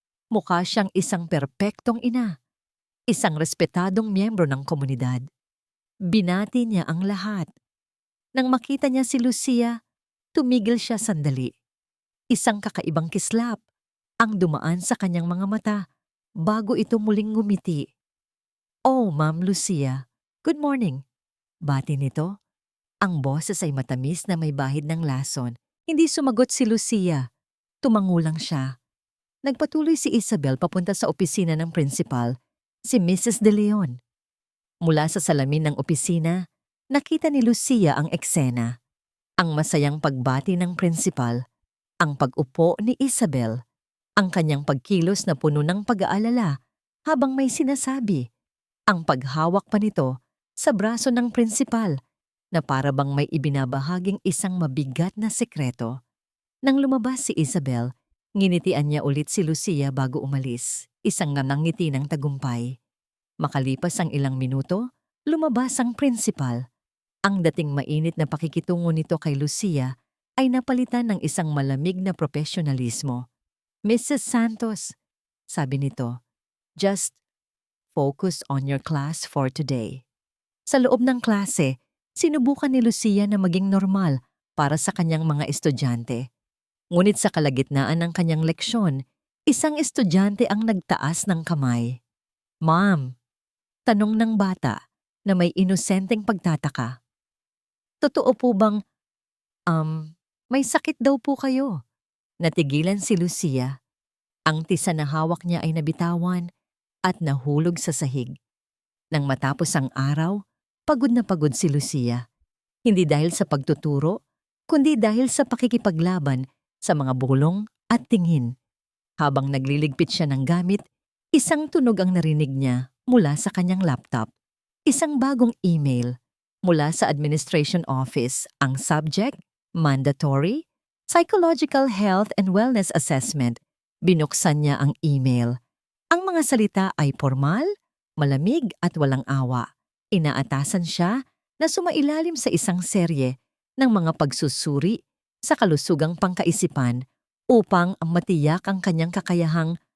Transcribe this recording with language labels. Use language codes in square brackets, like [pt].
[tl] Mukha siyang isang perpektong ina, isang respetadong miyembro ng komunidad. Binati niya ang lahat. Nang makita niya si Lucia, tumigil siya sandali. Isang kakaibang kislap ang dumaan sa kanyang mga mata bago ito muling ngumiti. [en] "Oh, Ma'am Lucia, good morning." [tl] Bati nito. Ang boses ay matamis na may bahid ng lason. Hindi sumagot si Lucia. Tumangulang siya. Nagpatuloy si Isabel papunta sa opisina ng principal, si Mrs. De Leon. Mula sa salamin ng opisina, nakita ni Lucia ang eksena. Ang masayang pagbati ng principal, ang pag-upo ni Isabel, ang kanyang pagkilos na puno ng pag-aalala habang may sinasabi, ang paghawak pa nito sa braso ng principal na para bang may ibinabahaging isang mabigat na sekreto. Nang lumabas si Isabel, nginitian niya ulit si Lucia bago umalis, isang ngiti ng tagumpay. Makalipas ang ilang minuto, lumabas ang principal. Ang dating mainit na pakikitungo nito kay Lucia ay napalitan ng isang malamig na profesionalismo. [en] "Mrs. Santos," [tl] sabi nito, [en] "just focus on your class for today." [tl] Sa loob ng klase, sinubukan ni Lucia na maging normal para sa kanyang mga estudyante. Ngunit sa kalagitnaan ng kanyang leksyon, isang estudyante ang nagtaas ng kamay. "Ma'am," tanong ng bata na may inosenteng pagtataka. "Totoo po bang, may sakit daw po kayo?" Natigilan si Lucia. Ang tisa na hawak niya ay nabitawan at nahulog sa sahig. Nang matapos ang araw, pagod na pagod si Lucia. Hindi dahil sa pagtuturo, kundi dahil sa pakikipaglaban sa mga bulong at tingin. Habang nagliligpit siya ng gamit, isang tunog ang narinig niya mula sa kanyang laptop. Isang bagong email mula sa administration office. [en] Ang subject, mandatory, psychological health and wellness assessment. [tl] Binuksan niya ang email. Ang mga salita ay formal, malamig at walang awa. Inaatasan siya na sumailalim sa isang serye ng mga pagsusuri sa kalusugang pangkaisipan upang matiyak ang kanyang kakayahang